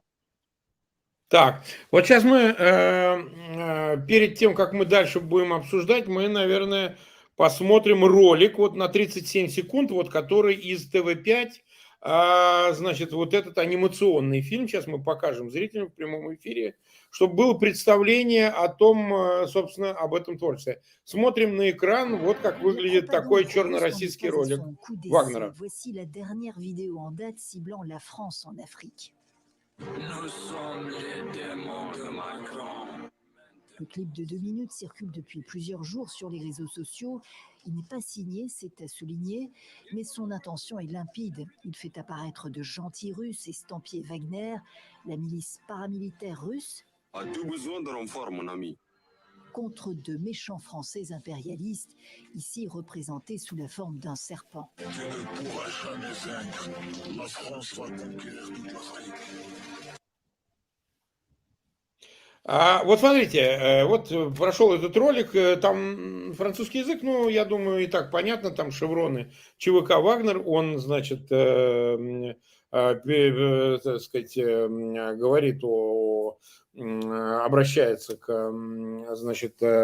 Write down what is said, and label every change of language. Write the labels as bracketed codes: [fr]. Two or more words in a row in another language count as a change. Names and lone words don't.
[ru] Так, вот сейчас мы, перед тем, как мы дальше будем обсуждать, мы, наверное, посмотрим ролик вот на 37 секунд, вот который из ТВ5, значит, вот этот анимационный фильм, сейчас мы покажем зрителям в прямом эфире, чтобы было представление о том, собственно, об этом творчестве. Смотрим на экран, вот как выглядит такой черно-российский ролик Вагнера. [fr] Le clip de 2 minutes circule depuis plusieurs jours sur les réseaux sociaux. Il n'est pas signé, c'est à souligner, mais son intention est limpide. Il fait apparaître de gentils Russes estampillés Wagner, la milice paramilitaire russe, contre de méchants Français impérialistes, ici représentés sous la forme d'un serpent. Tu ne pourras jamais vaincre. La France va conquérir toute l'Afrique. [ru] Вот смотрите, вот прошел этот ролик, там французский язык, ну, я думаю, и так понятно, там шевроны ЧВК Вагнер, он, значит, так сказать, говорит обращается к, значит,